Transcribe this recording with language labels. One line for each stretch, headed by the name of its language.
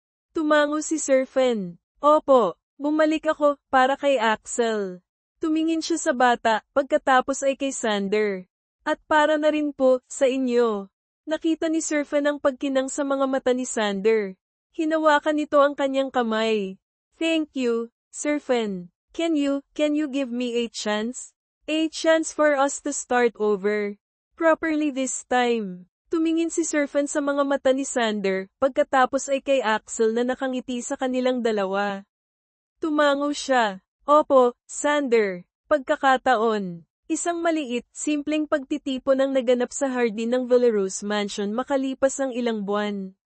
Filipino: Tumango si Sir Fen. Opo, bumalik ako, para kay Axel. Tumingin siya sa bata, pagkatapos ay kay Sander. At para na rin po, sa inyo. Nakita ni Sir Fen ang pagkinang sa mga mata ni Sander. Hinawakan nito ang kanyang kamay.
English: Thank you, Sir Fen. Can you give me a chance? A chance for us to start over. Properly this time.
Filipino: Tumingin si Sir Fen sa mga mata ni Sander, pagkatapos ay kay Axel na nakangiti sa kanilang dalawa. Tumango siya. Opo, Sander. Pagkakataon. Isang maliit, simpleng pagtitipon ang naganap sa hardin ng Belarus Mansion makalipas ang ilang buwan.